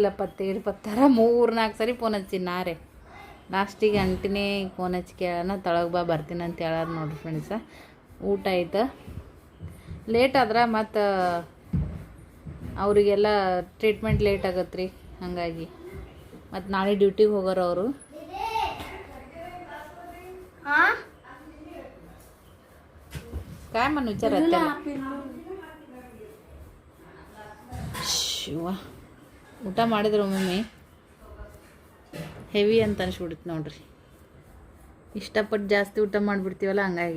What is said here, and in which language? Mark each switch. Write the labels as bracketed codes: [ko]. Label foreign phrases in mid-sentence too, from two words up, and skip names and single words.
[kn] ಪತ್ತಾರ 3-4 ಸರಿ ಫೋನ್ ಹಚ್ಚಿ ನಾರೇ ಲಾಸ್ಟಿಗೆ ಅಂಟಿನೇ ಫೋನ್ ಹಚ್ಚಿ ಕೇಳೋಣ, ತಳಗೆ ಬಾ ಬರ್ತೀನಿ ಅಂತ ಹೇಳಾರ ನೋಡ್ರಿ ಫ್ರೆಂಡ್ಸ. ಊಟ ಆಯ್ತು. ಲೇಟ್ ಆದ್ರೆ ಮತ್ತು ಅವರಿಗೆಲ್ಲ [en] treatment late [kn] ಆಗತ್ತೆ ರೀ, ಹಾಗಾಗಿ. ಮತ್ತು ನಾಳೆ ಡ್ಯೂಟಿಗೆ ಹೋಗೋರು ಅವರು. [mr] काय मन विचार ಶಿವ. [kn] ಊಟ ಮಾಡಿದ್ರು ಒಮ್ಮೊಮ್ಮೆ ಹೆವಿ ಅಂತ ಅನ್ಸ್ಬಿಡುತ್ತೆ ನೋಡ್ರಿ. ಇಷ್ಟಪಟ್ಟು ಜಾಸ್ತಿ ಊಟ ಮಾಡಿಬಿಡ್ತೀವಲ್ಲ, ಹಂಗಾಗಿ.